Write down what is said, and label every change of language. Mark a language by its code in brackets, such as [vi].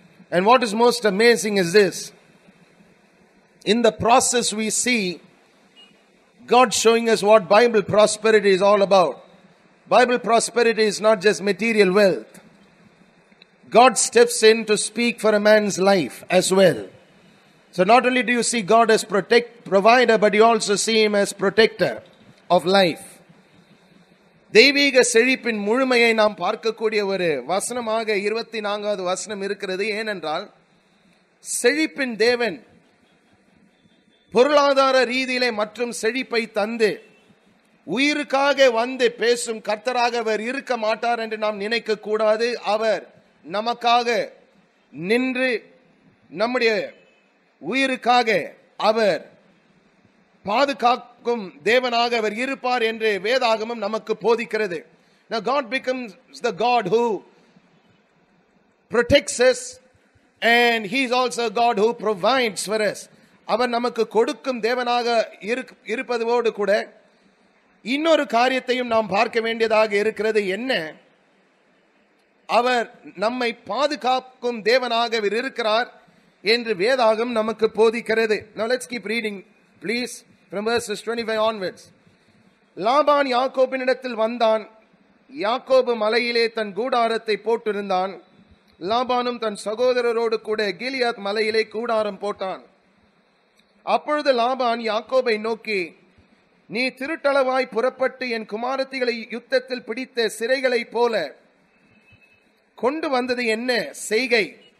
[en] And what is most amazing is this. In the process we see God showing us what Bible prosperity is all about. Bible prosperity is not just material wealth. God steps in to speak for a man's life as well. So not only do you see God as provider, but you also see him as protector of life. [ta] தெய்வீக செழிப்பின் முழுமையை நாம் பார்க்கக்கூடிய ஒரு வசனமாக 24வது வசனம் இருக்கிறது. ஏனென்றால் செழிப்பின் தேவன் பொருளாதார ரீதியிலே மற்றும் செழிப்பை தந்து உயிருக்காக வந்து பேசும் கர்த்தராக அவர் இருக்க மாட்டார் என்று நாம் நினைக்க கூடாது. அவர் நமக்காக நின்று நம்முடைய உயிருக்காக அவர் பாதுகாக்கும் தேவனாக அவர் இருப்பார் என்று வேதாகமம் நமக்கு போதிக்கிறது. [en] Now God becomes the God who protects us and he is also a God who provides for us. [ta] அவர் நமக்கு கொடுக்கும் தேவனாக இருப்பதோடு கூட இன்னொரு காரியத்தையும் நாம் பார்க்க வேண்டியதாக இருக்கிறது. என்ன? அவர் நம்மை பாதுகாக்கும் தேவனாக இருக்கிறார் என்று வேதாகம் நமக்கு போதிக்கிறது. [en] Now let's keep reading please from verses 25 onwards. [ta] Laban யாக்கோபினிடத்தில் வந்தான். யாக்கோபு மலையிலே தன் கூடாரத்தை போட்டிருந்தான். லாபானும் தன் சகோதரரோடு கூட கிலியாத் மலையிலே கூடாரம் போட்டான். அப்பொழுது லாபான் யாக்கோபை நோக்கி, நீ திருட்டளவாய் புறப்பட்டு என் குமாரத்திகளை யுத்தத்தில் பிடித்த சிறைகளை போல கொண்டு வந்தது என்ன செய்கை?